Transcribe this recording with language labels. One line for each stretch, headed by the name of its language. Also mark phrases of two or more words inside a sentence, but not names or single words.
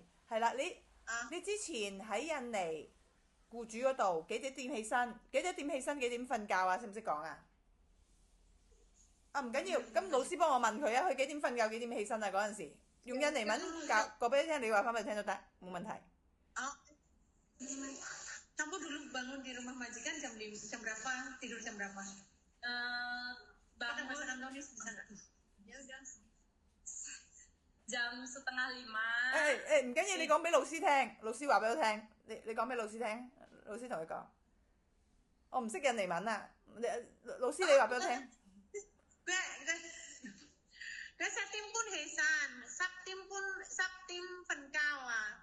Cantonese: 係啦，你之前喺印尼僱主嗰度幾點起身？幾點起身？幾點瞓覺啊？識唔識講啊？啊唔緊要，咁老師幫我問佢啊，佢幾點瞓覺？幾點起身啊？嗰陣時用印尼文講俾你聽，你話翻俾佢聽都得，冇問題。
Indonesian: Kamu dulu bangun di rumah majikan jam berapa? Tidur jam berapa? Bangun bahasa Indonesia bisa nggak? Ya udah. Jam 4:30.
Cantonese: 唔緊要，你講俾老師聽，老師話俾我聽，你講俾老師聽，老師同佢講。我唔識印尼文啊，老師你話俾我聽。 Gue Sabtim pun hesan, Sabtim 瞓覺啊。